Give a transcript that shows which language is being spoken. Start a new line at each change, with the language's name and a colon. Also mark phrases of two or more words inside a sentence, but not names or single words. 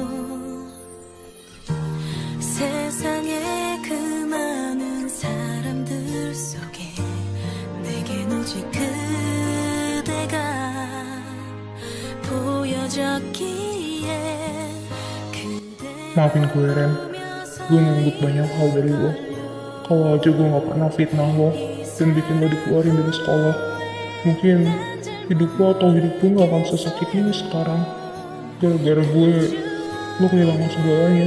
Korean: 세상에 그 많은 사람들 속에 내겐 오직 그대가 보여졌기에
Indonesian: Maafin gue, Ren. Gue nganggep banyak hal dari lo. Kalau aja gue gak pernah fitnah lo dan bikin lo dikeluarin dari sekolah, mungkin hidup lo atau hidup gue gak akan sesakit ini sekarang. Gara-gara gue, lo kehilangan segalanya.